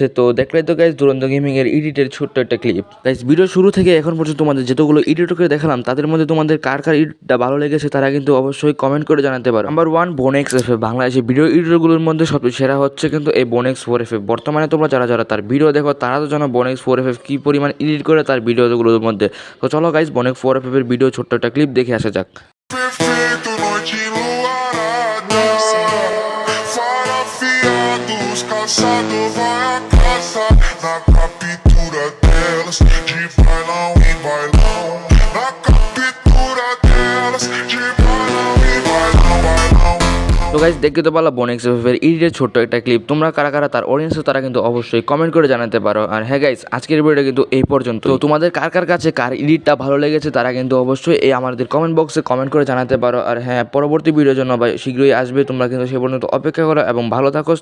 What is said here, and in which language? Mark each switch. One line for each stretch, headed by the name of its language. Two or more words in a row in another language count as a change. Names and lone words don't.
Bangla: তো দেখলে তো গাইস দুরন্ত গেমিং এর এডিটের ছোট্ট একটা ক্লিপ। গাইস ভিডিও শুরু থেকে এখন পর্যন্ত তোমাদের যতগুলো এডিটরকে দেখালাম তাদের মধ্যে তোমাদের কার কার এডিটটা ভালো লেগেছে তারা কিন্তু অবশ্যই কমেন্ট করে জানাতে পারো। নাম্বার 1 বোনেক্স এফএফ। বাংলাদেশের ভিডিও এডিটরগুলোর মধ্যে সবচেয়ে সেরা হচ্ছে কিন্তু এই বোনেক্স 4FF। বর্তমানে তোমরা যারা যারা তার ভিডিও দেখো তারা তো জানো বোনেক্স 4FF কি পরিমাণ এডিট করে তার ভিডিওগুলোর মধ্যে। তো চলো গাইস বোনেক্স 4FF এর ভিডিও ছোট্ট একটা ক্লিপ দেখে আসা যাক।
Portuguese: Calçado vai a caça na captura delas, de bailão em bailão. Na captura delas, de bailão em bailão, bailão.
Bangla: তো গাইস দেখতে তো পারলা বোনেক্স এফএফ এর এডিটের ছোট্ট একটা ক্লিপ। তোমরা কারা কারা তার অডিয়েন্স তারা কিন্তু অবশ্যই কমেন্ট করে জানাতে পারো। আর হ্যাঁ গাইস আজকের ভিডিওটা কিন্তু এই পর্যন্ত। তো তোমাদের কার কার কাছে কার এডিটটা ভালো লেগেছে তারা কিন্তু অবশ্যই এই আমাদের কমেন্ট বক্সে কমেন্ট করে জানাতে পারো। আর হ্যাঁ পরবর্তী ভিডিওর জন্য ভাই শীঘ্রই আসবে, তোমরা কিন্তু সে পর্যন্ত অপেক্ষা করো এবং ভালো থাকো।